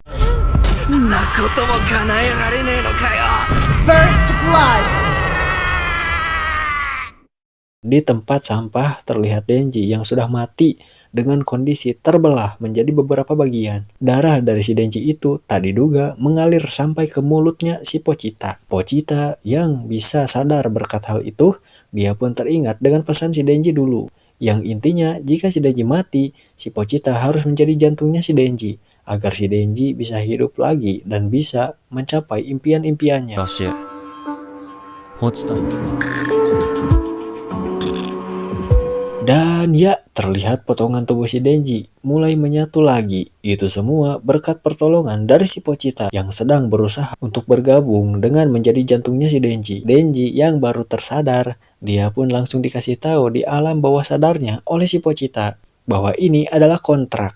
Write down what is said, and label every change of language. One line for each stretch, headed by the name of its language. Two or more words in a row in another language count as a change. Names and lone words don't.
English: First blood.
Indonesian: Di tempat sampah terlihat Denji yang sudah mati dengan kondisi terbelah menjadi beberapa bagian. Darah dari si Denji itu tak diduga mengalir sampai ke mulutnya si Pochita. Pochita yang bisa sadar berkat hal itu, dia pun teringat dengan pesan si Denji dulu. Yang intinya jika si Denji mati, si Pochita harus menjadi jantungnya si Denji agar si Denji bisa hidup lagi dan bisa mencapai impian-impiannya.
Japanese: ラッシュ。落ちた。
Indonesian: Dan ya, terlihat potongan tubuh si Denji mulai menyatu lagi. Itu semua berkat pertolongan dari si Pochita yang sedang berusaha untuk bergabung dengan menjadi jantungnya si Denji. Denji yang baru tersadar, dia pun langsung dikasih tahu di alam bawah sadarnya oleh si Pochita bahwa ini adalah kontrak.